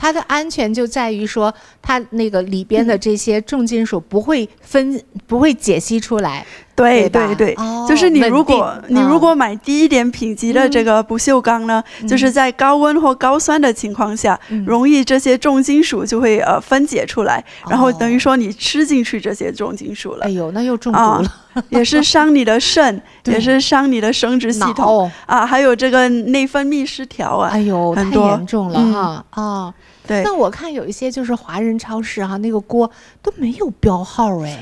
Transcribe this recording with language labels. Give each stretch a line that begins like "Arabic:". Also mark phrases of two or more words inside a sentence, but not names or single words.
Chinese: 它的安全就在於說，它那個裡邊的這些重金屬不會解析出來。對，就是你如果買低一點品級的這個不鏽鋼呢，就是在高溫或高酸的情況下，容易這些重金屬就會分解出來，然後等於說你吃進去這些重金屬了。哎呦，那又中毒了，也是傷你的腎，也是傷你的生殖系統還有這個內分泌失調啊。哎呦，太嚴重了哈對，那我看有一些就是華人超市那個鍋都沒有標號哎，